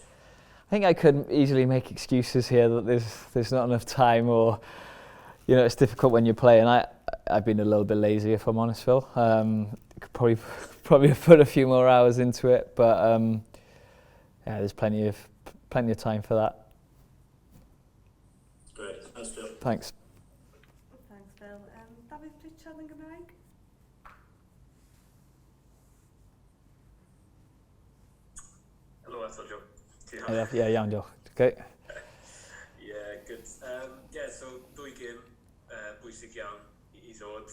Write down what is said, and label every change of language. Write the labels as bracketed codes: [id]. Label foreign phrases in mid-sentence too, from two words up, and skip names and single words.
[en] I think I could easily make excuses here that there's not enough time, or it's difficult when you're playing. I've been a little bit lazy, if I'm honest, Phil. Could probably have put a few more hours into it, but there's plenty of time for that. Great, thanks, Phil. Thanks. Thanks, Phil. [cy] David Pritchard yn Gymraeg? Helo, eto, Joe. Iawn, diolch. Okay. [en] Yeah, good. [cy] So dwy gêm bwysig iawn I ddod.